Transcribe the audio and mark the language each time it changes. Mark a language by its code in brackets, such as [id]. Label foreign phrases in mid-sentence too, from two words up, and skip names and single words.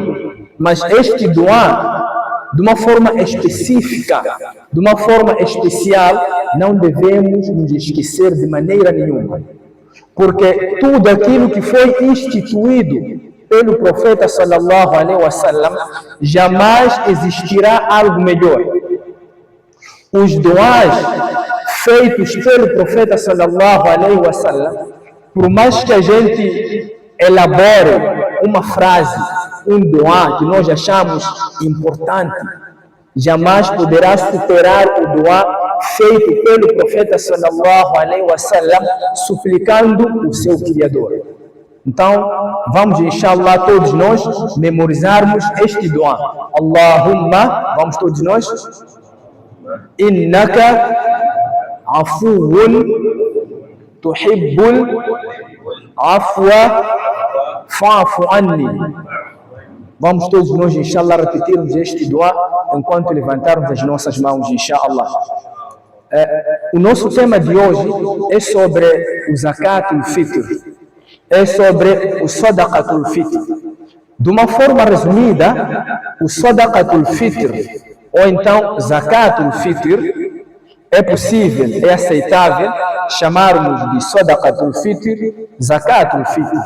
[pt] Mas este dua, de uma forma específica, de uma forma especial, não devemos nos esquecer de maneira nenhuma. Porque tudo aquilo que foi instituído pelo profeta [ar] صلى الله عليه وسلم, [pt] jamais existirá algo melhor. Os duás feitos pelo profeta [ar] صلى الله عليه وسلم, [pt] por mais que a gente elabore uma frase, um duá que nós achamos importante, jamais poderá superar o duá feito pelo profeta [ar] صلى الله عليه وسلم, [pt] suplicando o seu Criador. Então, vamos, inshallah, todos nós memorizarmos este dua. Allahumma, vamos todos nós. [ar] إنك عفو تحب العفو فاعف عني. [pt] Vamos todos nós, inshallah, repetirmos este dua enquanto levantarmos as nossas mãos, inshallah. O nosso tema de hoje é sobre o Zakatul Fitr. É sobre o Sadaqatul Fitr. De uma forma resumida, o Sadaqatul Fitr, ou então Zakatul Fitr, é possível, é aceitável chamarmos de Sadaqatul Fitr, Zakatul Fitr.